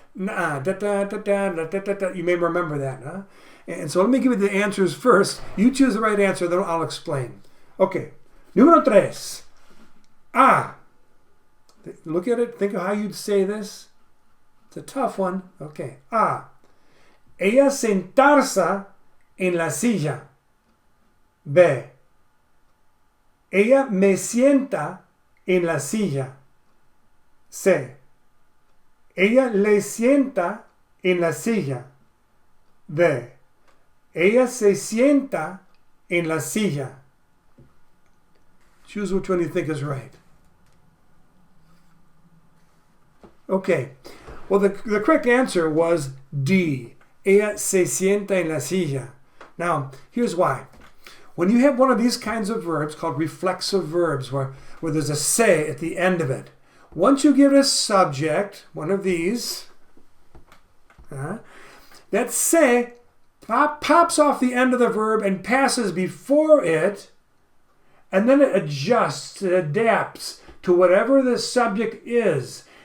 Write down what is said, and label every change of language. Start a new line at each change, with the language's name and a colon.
English: Nah, da, da, da, da, da, da, da, da. You may remember that, huh? And so let me give you the answers first. You choose the right answer, then I'll explain. Okay,
Spanish: número 3.
English: A. Look at it, think of how you'd say this. It's a tough one. Okay, A.
Spanish: Ella sentarse en la silla. B. Ella me sienta en la silla. C. Ella le sienta en la silla. D. Ella se sienta en la silla.
English: Choose which one you think is right. Okay. Well, the correct answer was D.
Spanish: Ella se sienta en la silla.
English: Now, here's why. When you have one of these kinds of verbs called reflexive verbs, where there's a se at the end of it, once you give it a subject, one of these, that se pops off the end of the verb and passes before it, and then it adjusts, it adapts to whatever the subject is.